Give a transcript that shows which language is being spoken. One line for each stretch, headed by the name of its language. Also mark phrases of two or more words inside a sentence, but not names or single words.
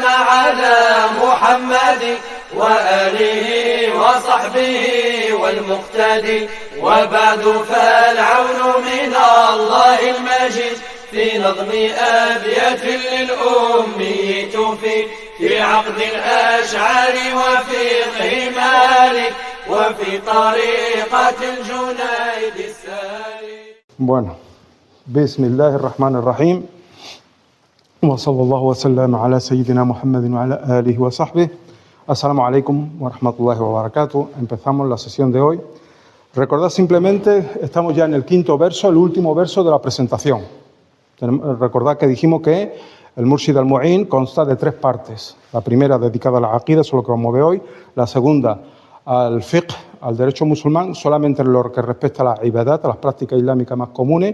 Arabic: على محمد وآله وصحبه والمقتدي وبعد فالعون من الله المجيد في نظم أبيات للأمي تفيد في عقد الأشعار وفقه مالك وفي طريقة الجنيد السالك. Bueno, بسم الله الرحمن الرحيم. وصلى الله وسلم على سيدنا محمد وعلى آله وصحبه. السلام عليكم ورحمة الله وبركاته.
Spanish: Empezamos la sesión de hoy. Recordad simplemente, estamos ya en el quinto verso, el último verso de la presentación. Recordad que dijimos que el Murshid al-Mu'in consta de tres partes. La primera dedicada a la aqida, eso es lo que vamos a ver hoy. La segunda al fiqh, al derecho musulmán, solamente en lo que respecta a la ibadat, a las prácticas islámicas más comunes.